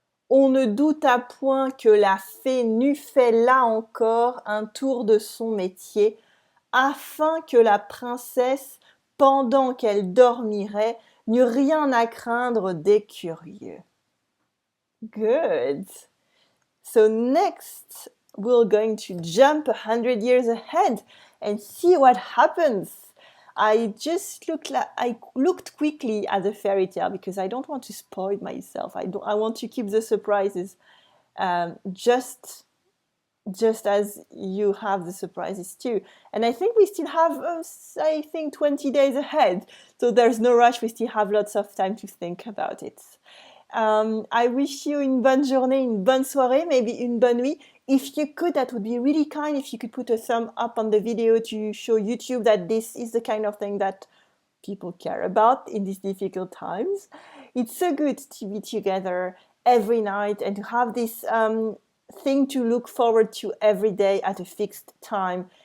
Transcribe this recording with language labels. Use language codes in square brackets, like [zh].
[fr] On ne douta point que la fée n'eût fait là encore un tour de son métier, afin que la princesse, pendant qu'elle dormirait, n'eût rien à craindre des curieux. [en] Good. So next, we're going to jump 100 years ahead and see what happens. I looked quickly at the fairy tale because I don't want to spoil myself. I want to keep the surprises just as you have the surprises too. And I think we still have, 20 days ahead. So there's no rush. We still have lots of time to think about it. I wish you [fr] une bonne journée, une bonne soirée, [en] maybe [fr] une bonne nuit. [en] If you could, that would be really kind if you could put a thumb up on the video to show YouTube that this is the kind of thing that people care about in these difficult times. It's so good to be together every night and to have this thing to look forward to every day at a fixed time.